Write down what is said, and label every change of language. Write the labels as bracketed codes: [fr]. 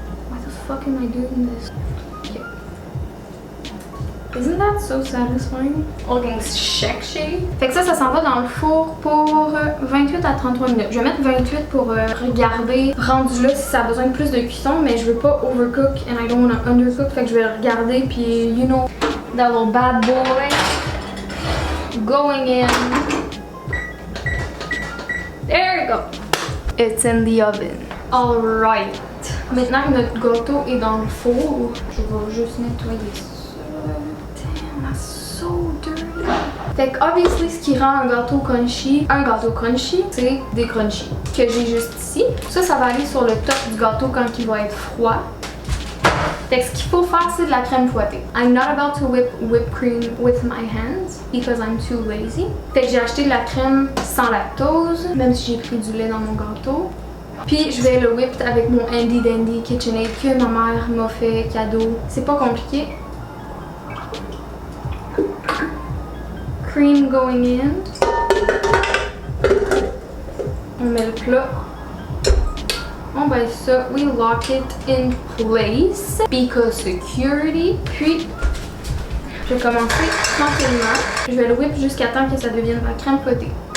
[en] Why the fuck am I doing this? Okay. Isn't that so satisfying? Looking sexy. [fr] Fait que ça s'en va dans le four pour 28 à 33 minutes. Je vais mettre 28 pour regarder rendu là si ça a besoin de plus de cuisson, mais je veux pas [en] overcook and I don't wanna undercook. [fr] Fait que je vais regarder puis [en] you know that little bad boy going in. There you go. It's in the oven. Alright. [fr] Maintenant que notre gâteau est dans le four, je vais juste nettoyer ça. [en] Damn, that's so dirty. [fr] Fait que, obviously, ce qui rend un gâteau crunchy, c'est des crunchies que j'ai juste ici. Ça va aller sur le top du gâteau quand il va être froid. Fait que ce qu'il faut faire, c'est de la crème fouettée. [en] I'm not about to whip whipped cream with my hands because I'm too lazy. [fr] Fait que j'ai acheté de la crème sans lactose, même si j'ai pris du lait dans mon gâteau. Puis je vais le whip avec mon Handy Dandy KitchenAid que ma mère m'a fait cadeau. C'est pas compliqué. [en] Cream going in. [fr] On met le plat. On va ça, [en] we lock it in place because security. [fr] Puis, je vais commencer tranquillement. Je vais le whip jusqu'à temps que ça devienne la crème fouettée.